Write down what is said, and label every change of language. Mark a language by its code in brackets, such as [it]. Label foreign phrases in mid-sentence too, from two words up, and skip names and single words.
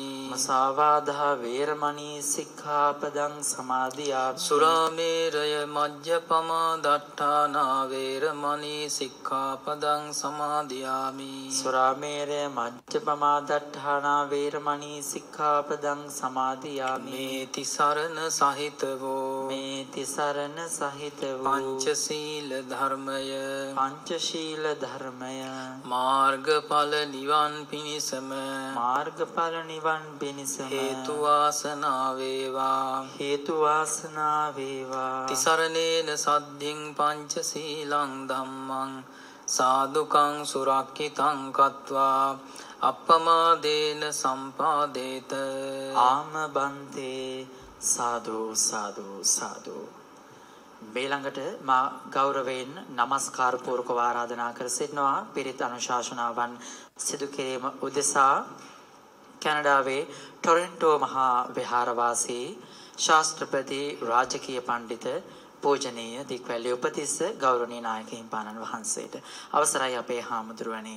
[pi] මුසාවාදා වේරමණී සික්ඛාපදං සමාදියාමි සුරාමේරය මජ්ජපමා දට්ඨානා වේරමණී සික්ඛාපදං සමාදියාමි සුරාමේරය මජ්ජපමා දට්ඨානා වේරමණී සික්ඛාපදං සමාදියාමි [si] මේ තිසරණ සහිත වූ මේ තිසරණ සහිත වූ පංචශීල ධර්මය පංචශීල ධර්මය මාර්ගඵල නිවන් පිණිසම මාර්ගඵල නිවන් පිණිසම හේතු වාසනා වේවා හේතු වාසනා වේවා [pi] තිසරණේන සද්ධින් පංචශීලං ධම්මං සාදුකං සුරක්ඛිතං කତ୍වා අප්පමාදේන සම්පාදේත ආම බන්තේ සාදු සාදු සාදු. [si] ඊළඟට මා ගෞරවයෙන් নমස්කාර පූර්වකව ආරාධනා කර සිටිනවා පිරිත් අනුශාසනාවන් සිදු කිරීම උදෙසා කැනඩාවේ ටොරන්ටෝ මහා විහාරවාසී ශාස්ත්‍රපති රාජකීය පඬිත පූජනීය දික්වැලේ උපතිස්ස ගෞරවනීය නායක හිමිපාණන් වහන්සේට අවසරයි අපේ හාමුදුරුවනේ.